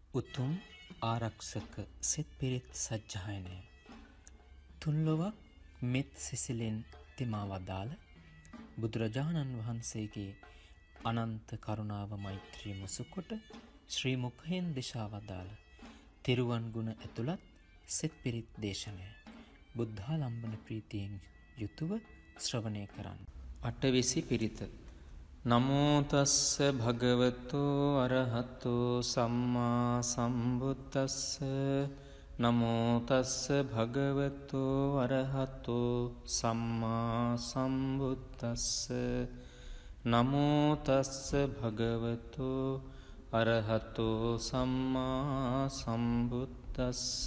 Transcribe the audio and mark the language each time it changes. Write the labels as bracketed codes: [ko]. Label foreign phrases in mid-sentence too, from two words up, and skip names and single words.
[si] උතුම් ආරක්ෂක සිත් පිරිත් සජ්ජායනය තුන්ලොවක් මෙත් සිසිලෙන් තෙමා වදාළ බුදුරජාණන් වහන්සේගේ අනන්ත කරුණාව මෛත්‍රිය මුසුකොට ශ්‍රී මුඛයෙන් දිශා වදාළ තෙරුවන් ගුණ ඇතුළත් සිත් පිරිත් දේශනය බුද්ධාලම්බන ප්‍රීතියෙන් යුතුව ශ්‍රවණය කරන්න. අටවිසි පිරිත. [pi] නමෝ තස්ස භගවතෝ අරහතෝ සම්මා සම්බුද්දස්ස. නමෝ තස්ස භගවතෝ අරහතෝ සම්මා සම්බුද්දස්ස. නමෝ තස්ස භගවතෝ අරහතෝ සම්මා සම්බුද්දස්ස.